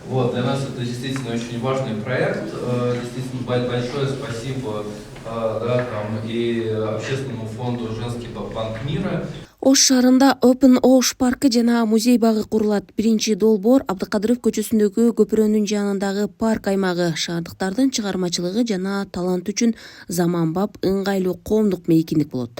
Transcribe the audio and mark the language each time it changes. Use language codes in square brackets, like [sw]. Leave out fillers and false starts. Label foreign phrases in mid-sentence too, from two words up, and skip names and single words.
[ru] Вот, для нас это действительно очень важный проект. Действительно, большое спасибо да, там, и общественному фонду «Женский банк мира». [ky] Ош шаарында Open Osh паркы жана музей багы курулат. Биринчи долбоор Абдыкадыров көчөсүндөгү көпүрөнүн жанындагы парк аймагы шаардыктардын чыгармачылыгы жана талант үчүн заманбап ыңгайлуу коомдук мейкиндик болот.